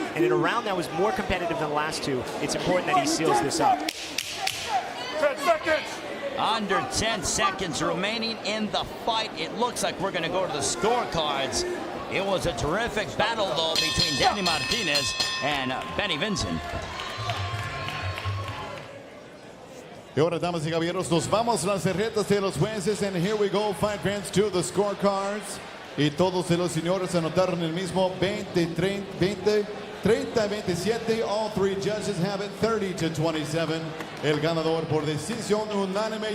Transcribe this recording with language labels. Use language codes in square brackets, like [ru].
[en] And in a round that was more competitive than the last two, it's important that he seals this up. 10 seconds. Under 10 seconds remaining in the fight. It looks like we're going to go to the scorecards. It was a terrific battle, though, between Danny Martinez and Benny Vincent. [es] Y ahora, damas y caballeros, nos vamos a las tarjetas de los jueces. [en] And here we go, fight fans, to the scorecards. [es] Y todos de los señores anotaron el mismo 30-27. [en] All three judges have it 30-27. [es] El ganador por decisión unánime.